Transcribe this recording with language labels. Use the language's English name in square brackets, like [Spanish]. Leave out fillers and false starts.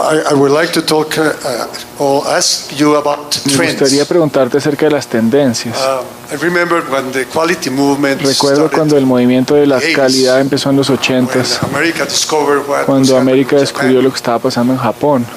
[English] I would like to talk or ask you about trends. [Spanish] Me gustaría preguntarte acerca de las tendencias. [English] I remember when the quality movement [Spanish] Recuerdo cuando el movimiento de la calidad empezó en los 80s, cuando América descubrió lo que estaba pasando en Japón.